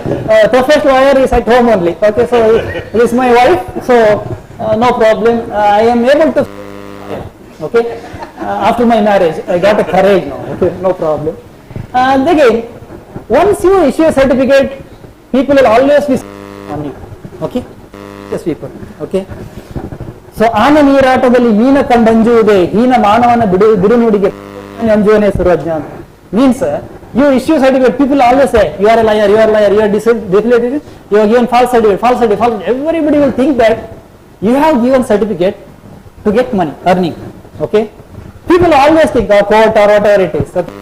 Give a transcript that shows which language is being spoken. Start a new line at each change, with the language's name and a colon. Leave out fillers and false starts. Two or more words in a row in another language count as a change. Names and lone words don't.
English: Toughest lawyer is at home only, okay. So this is my wife, so no problem. I am able to, okay. After my marriage, I got a courage now, okay, no problem. And again, once you issue a certificate, people will always be on you, okay, yes people, okay. So,
Kannada: ಆನ ನೀರಾಟದಲ್ಲಿ ಮೀನ ಕಂಡಂಜುವುದೇ ಹೀನ ಮಾನವನ ಬಿಡುನುಡಿಗೆ ಅಂಜುವನೇ ಸರ್ವಜ್ಞಾನ.
English: Means you issue certificate, people always say you are a liar, you are a liar, you are disability, you have given false certificate, false certificate, false. Everybody will think that you have given certificate to get money, earning, okay. People always think of court or whatever it is, okay?